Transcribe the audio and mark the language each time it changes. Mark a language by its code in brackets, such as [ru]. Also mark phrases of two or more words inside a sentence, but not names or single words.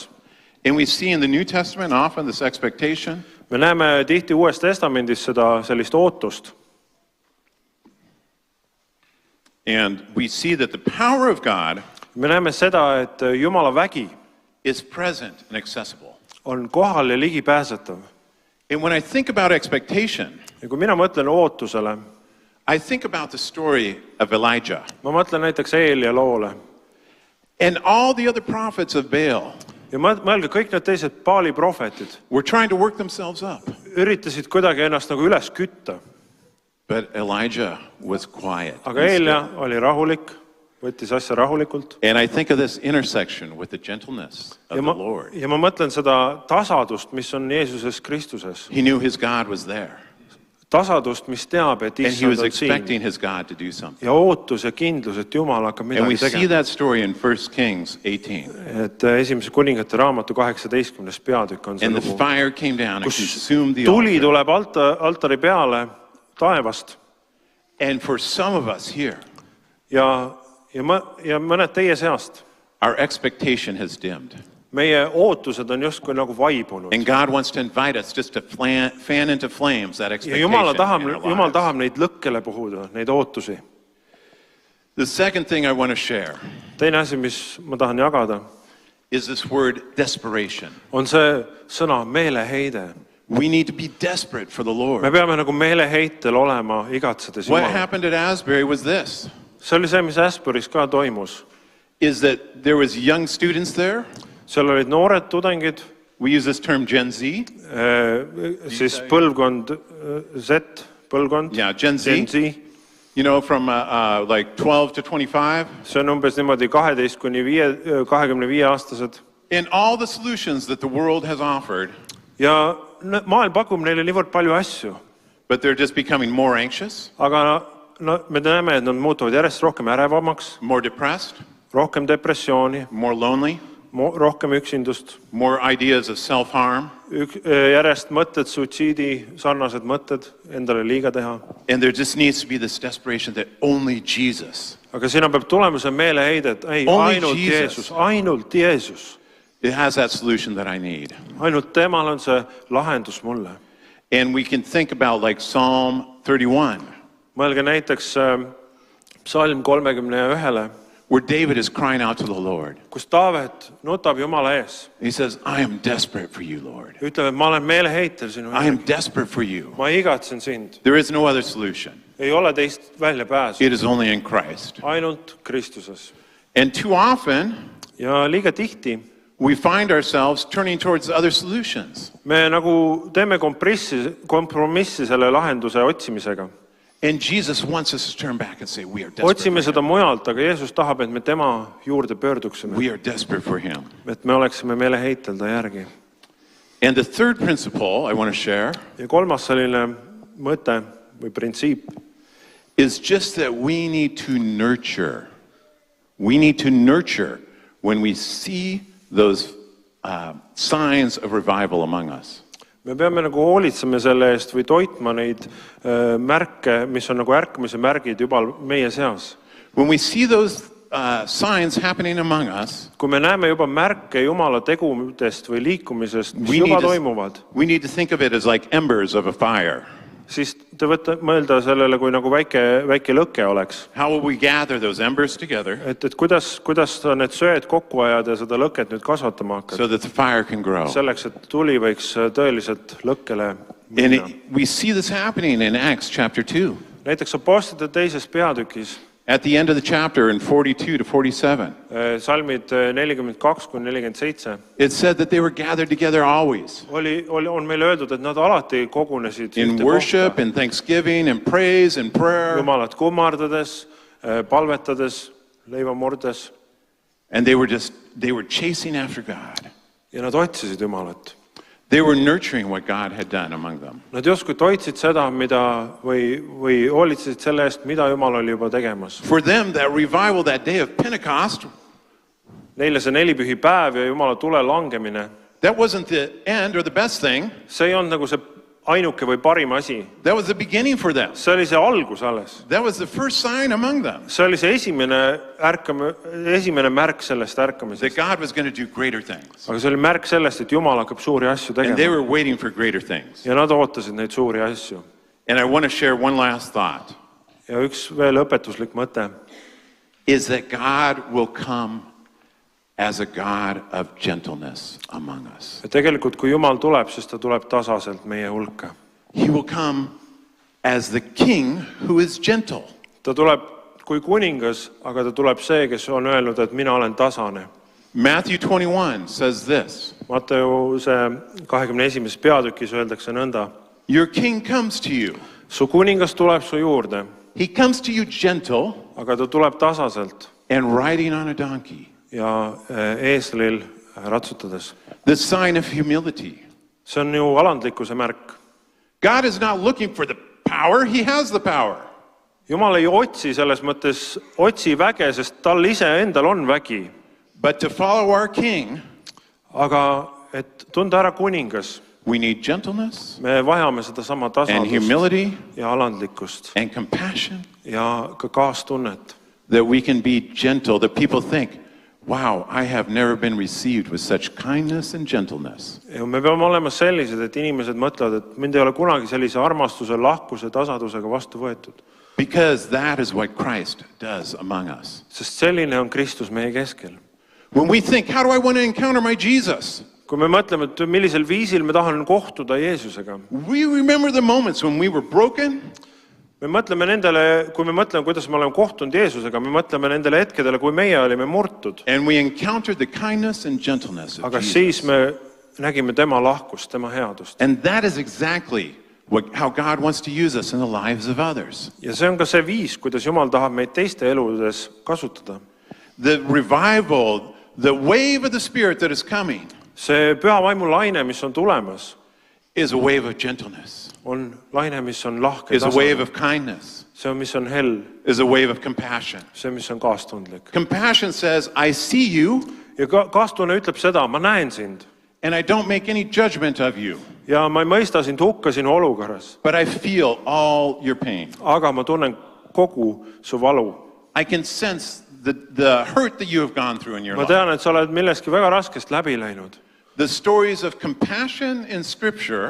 [en] And we see in the New Testament often this expectation. [et] Me näeme tihti Uues Testamendis seda sellist ootust. [en] And we see that the power of God [et] Me näeme seda, et Jumala vägi [en] is present and accessible. [et] on kohal ja ligipääsetav. [en] And when I think about expectation, [et] Ja kui mina mõtlen ootusele, [en] I think about the story of Elijah [et] ma mõtlen näiteks Eelia loole. [en] and all the other prophets of Baal [et] Ja mõelge, kõik need teised Baali prohvetid [en] were trying to work themselves up. [et] üritasid kuidagi ennast nagu üles kütta. [en] But Elijah was quiet. [et] Aga Eelia oli rahulik, võttis asja rahulikult. [en] And I think of this intersection with the gentleness of the Lord. [et] Ja ma mõtlen seda tasadust, mis on Jeesuses Kristuses. [en] He knew his God was there. [et] Tasadust, mis teab, et [en] And he [et] issand [en] was [et] on [en] expecting [et] siin. [en] his God to do something. [et] Ja ootus ja kindlus, et Jumal hakkab [en] And we [et] midagi [en] see [et] tegema. [en] that story in 1 Kings 18. [et] Et esimese kuningate raamatu 18. peatükk on see [en] And the [et] lugu, [en] fire came down and [et] kus [en] consumed the [et] tuli [en] altar. [et] tuleb altari peale taevast. [en] And for some of us here, [et] Ja mõned teie seast, [en] our expectation has dimmed. [et] meie ootused on justkui nagu vaibunud. [en] And God wants to invite us just to fan into flames that [et] Ja [en] expectation [et] Jumal [en] in our [et] tahab [en] lives. [et] neid lõkkele puhuda, neid ootusi. [en] The second thing I want to share [et] Teine asi, mis ma tahan jagada, [en] is this word desperation. [et] on see sõna meeleheide. [en] We need to be desperate for the [et] Me [en] Lord. [et] peame nagu meeleheitel olema, igatsedes [en] What [et] Jumala. [en] happened at Asbury was this, [et] See oli see, mis Asbury's ka toimus. [en] is that there was young students there. [et] Seal olid noored tudengid, [en] We use this term Gen Z. [et] siis põlvkond Z, põlvkond, [en] Yeah, Gen Z. [et] Gen Z. [en] You know, from like 12 to 25. [et] See on umbes niimoodi 12 kuni 25 aastased. [en] And all the solutions that the world has offered, [et] Ja maailm pakub neile niivõrd palju asju, [en] but they're just becoming more anxious, [et] aga me näeme, et nad muutuvad järjest rohkem ärevamaks, [en] more depressed, [et] rohkem depressiooni, [en] more lonely, [et] rohkem üksindust, [en] more ideas of self-harm. [et] järjest mõtted, suitsiidi, sarnased mõtted, endale liiga teha. [en] And there just needs to be this desperation that only Jesus, [et] Aga sinna peab tulema see meeleheide, et ei, [en] Only [et] ainult [en] Jesus. [et] Jeesus, ainult Jeesus. [en] it has that solution that I need. [et] Ainult temal on see lahendus mulle. [en] And we can think about like Psalm 31, [et] Mõelge näiteks psalm 31, [en] where David is crying out to the Lord. [et] kus Taavet nutab Jumala ees. [en] He says, I am desperate for you, Lord. [et] Ütleb, et ma olen meeleheitel sinu [en] I am [et] ees. [en] desperate for you. [et] Ma igatsen sind. [en] There is no other solution. [et] Ei ole teist väljapääsu. [en] It is only in Christ. [et] Ainult Kristuses. [en] And too often, [et] Ja liiga tihti [en] we find ourselves turning towards other solutions. [et] me nagu teeme kompromissi selle lahenduse otsimisega. [en] And Jesus wants us to turn back and say, we are desperate. [et] Otsime seda mujalt, aga Jeesus tahab, et me tema juurde pöörduksime. [en] We are desperate for him. [et] Et me oleksime meeleheitel ta järgi. [en] And the third principle I want to share [et] Ja kolmas selline mõte või printsiip [en] is just that we need to nurture. We need to nurture when we see those signs of revival among us. [et] Me peame nagu hoolitsema selle eest või toitma neid märke, mis on nagu ärkamise märgid juba meie seas. [en] When we see those signs happening among us, [et] Kui me näeme juba märke Jumala tegudest või liikumisest, mis juba toimuvad, [en] we need to think of it as like embers of a fire. [et] siis te võite mõelda sellele, kui nagu väike lõke oleks. [en] How will we gather those embers together [et] Et kuidas sa need söed kokku ajad ja seda lõket nüüd kasvatama hakkad? [en] so that the fire can grow? [et] Selleks, et tuli võiks tõeliselt lõkkele [en] And [et] minna. [en] we see this happening in Acts chapter 2. [et] Näiteks Apostlite teises peatükis, [en] At the end of the chapter in 42 to 47, [et] salmid 42-47, [en] it said that they were gathered together always [et] on meile öeldud, et nad alati kogunesid [en] in [et] ühte [en] worship [et] kohta. [en] and thanksgiving and praise and prayer. [et] Jumalat kummardades, palvetades, leiva murdes [en] And they were chasing after God. [et] ja nad otsisid Jumalat. [en] They were nurturing what God had done among them. [et] Nad justkui toitsid seda, mida või hoolitsesid selle eest, mida Jumal oli juba tegemas. [en] For them, that revival, that day of Pentecost, [et] Neile see nelipühipäev ja Jumala tule langemine, [en] that wasn't the end or the best thing. [et] see ei olnud nagu see ainuke või parim asi. [en] That was the beginning for them. [et] See oli see algus alles. [en] That was the first sign among them [et] See oli see esimene märk sellest [en] that [et] ärkamisest. [en] God was going to do greater things. [et] Aga see oli märk sellest, et Jumal hakkab suuri asju [en] And they [et] tegema. [en] were waiting for greater things. [et] Ja nad ootasid neid suuri asju. [en] And I want to share one last thought, [et] Ja üks veel õpetuslik mõte, [en] is that God will come as a God of gentleness among us. [et] et tegelikult kui Jumal tuleb, siis ta tuleb tasaselt meie hulka. [en] He will come as the king who is gentle. [et] Ta tuleb kui kuningas, aga ta tuleb see, kes on öelnud, et mina olen tasane. [en] Matthew 21 says this, [et] Matteuse 21. peatükis öeldakse nõnda. [en] your king comes to you. [et] Su kuningas tuleb su juurde, [en] He comes to you gentle [et] aga ta tuleb tasaselt [en] and riding on a donkey. [et] ja eeslil ratsutades. [en] The sign of humility. [et] See on ju alandlikkuse märk. [en] God is not looking for the power. He has the power. [et] Jumal ei otsi selles mõttes, otsi väge, sest tal ise endal on vägi. [en] But to follow our king, [et] Aga et tunda ära kuningas, [en] we need gentleness [et] me vajame sedasama [en] and [et] tasadust [en] humility [et] ja alandlikkust [en] and compassion, [et] ja ka kaastunnet. [en] that we can be gentle, that people think, wow, I have never been received with such kindness and gentleness. [et] Ja me peame olema sellised, et inimesed mõtlevad, et mind ei ole kunagi sellise armastuse, lahkuse, tasadusega vastu võetud. [en] Because that is what Christ does among us. [et] Sest selline on Kristus meie keskel. [en] When we think, how do I want to encounter my Jesus? [et] Kui me mõtleme, et millisel viisil me tahan kohtuda Jeesusega, [en] We remember the moments when we were broken, [et] me mõtleme nendele, kui me mõtleme, kuidas me oleme kohtunud Jeesusega, me mõtleme nendele hetkedele, kui meie olime murtud. [en] and we encountered the kindness and gentleness of [et] Aga [en] Jesus. [et] siis me nägime tema lahkust, tema headust. [en] And that is exactly how God wants to use us in the lives of others. [et] Ja see on ka see viis, kuidas Jumal tahab meid teiste eludes kasutada. [en] The revival, the wave of the Spirit that is coming, [et] See püha vaimu laine, mis on tulemas, [en] is a wave of gentleness, [et] on laine, mis on lahke [en] is a wave [et] tasane. [en] of kindness, [et] See on, mis on hell, [en] is a wave of compassion. [et] see, mis on kaastundlik. [en] Compassion says, I see you, [et] Ja kaastunne ütleb seda, ma näen sind [en] and I don't make any judgment of you, [et] ja ma ei mõista sind hukka sinu olukorras, [en] but I feel all your pain. [et] aga ma tunnen kogu su valu. [en] I can sense the hurt that you have gone through in your [et] Ma [en] life. [et] tean, et sa oled millestki väga raskest läbi läinud. [en] The stories of compassion in Scripture,